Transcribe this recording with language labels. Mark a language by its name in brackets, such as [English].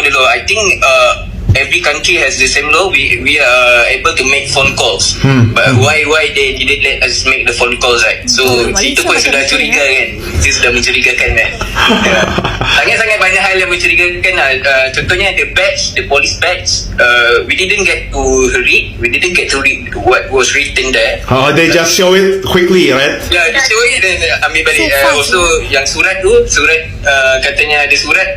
[English] I think every country has the same law. We are able to make phone calls. But why they didn't let us make the phone calls, right? [Malay] So itu pun sudah curiga kan. Itu sudah mencurigakan kan. Sangat-sangat banyak hal yang mencurigakan. [English] Contohnya the police badge. We didn't get to read what was written there. They just show it quickly, right? Yeah, they show it [Malay] dan ambil balik. Also yang surat katanya ada surat.